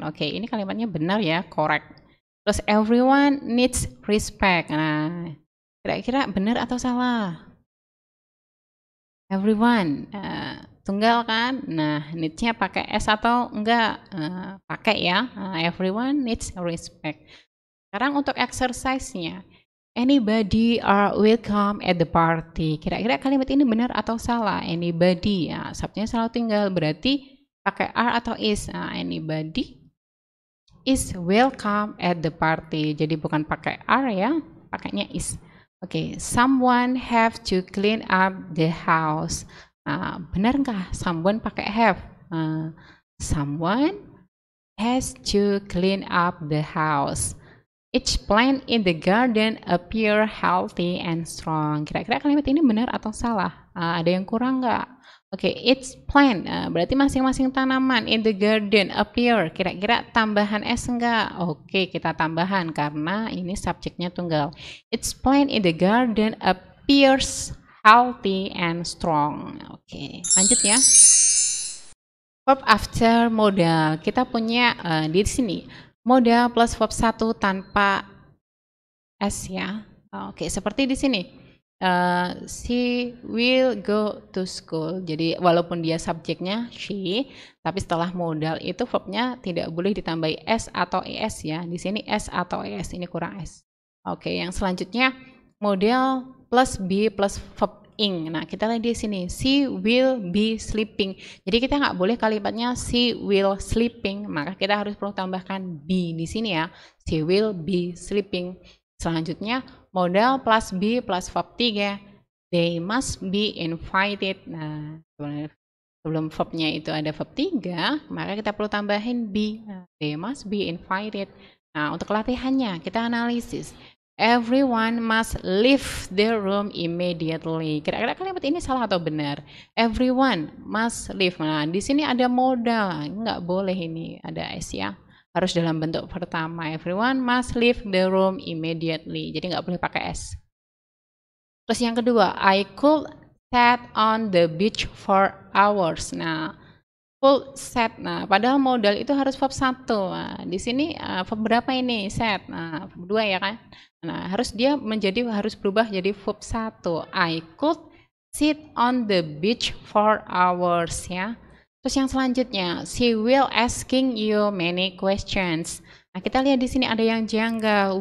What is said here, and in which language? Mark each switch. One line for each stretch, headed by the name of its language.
Indonesian: Oke, ini kalimatnya benar ya, correct.
English: Terus everyone needs respect.
Indonesian: Nah, kira-kira benar atau salah? Everyone, tunggal kan? Nah, needs-nya pakai S atau enggak? Pakai ya.
English: Everyone needs respect.
Indonesian: Sekarang untuk exercise-nya.
English: Anybody are welcome at the party.
Indonesian: Kira-kira kalimat ini benar atau salah? Anybody, ya, subjeknya selalu tinggal, berarti pakai are atau is.
English: Nah, anybody is welcome at the party. Jadi bukan pakai are ya, pakainya is. Oke, someone have to clean up the house.
Indonesian: Nah, benar nggak
English: someone pakai have? Someone has to clean up the house. Each plant in the garden appear healthy and strong.
Indonesian: Kira-kira kalimat ini benar atau salah? Ada yang kurang nggak?
English: Oke, each plant,
Indonesian: berarti masing-masing tanaman
English: in the garden appear.
Indonesian: Kira-kira tambahan S enggak? Oke, kita tambahan karena ini subjeknya tunggal.
English: Each plant in the garden appears healthy and strong.
Indonesian: Oke, lanjut ya.
English: Verb after modal.
Indonesian: Kita punya di sini modal plus verb 1 tanpa S ya. Oke, seperti di sini.
English: She will go to school.
Indonesian: Jadi walaupun dia subjeknya she, tapi setelah modal itu verbnya tidak boleh ditambahi S atau ES ya. Di sini S atau ES, ini kurang S. Oke, yang selanjutnya modal plus be plus verb ing. Nah, kita lihat di sini, she will be sleeping. Jadi kita nggak boleh kalimatnya she will sleeping, maka kita harus perlu tambahkan be di sini ya.
English: She will be sleeping. Selanjutnya, modal plus be plus verb 3. They must be invited.
Indonesian: Nah, sebelum verbnya itu ada verb 3, maka kita perlu tambahin be.
English: They must be invited.
Indonesian: Nah, untuk latihannya, kita analisis.
English: Everyone must leave the room immediately.
Indonesian: Kira-kira kalimat ini salah atau benar?
English: Everyone must leave.
Indonesian: Nah, di sini ada modal, nggak boleh ini ada S ya. Harus dalam bentuk pertama.
English: Everyone must leave the room immediately.
Indonesian: Jadi nggak boleh pakai S. Terus yang kedua,
English: I could sit on the beach for hours.
Indonesian: Nah, full set. Nah, padahal modal itu harus verb 1. Nah, di sini verb berapa ini? Set. Nah, verb 2 ya kan? Nah, harus berubah jadi verb 1.
English: I could sit on the beach for hours ya. Terus yang selanjutnya, she will asking you many questions.
Indonesian: Nah, kita lihat di sini ada yang janggal.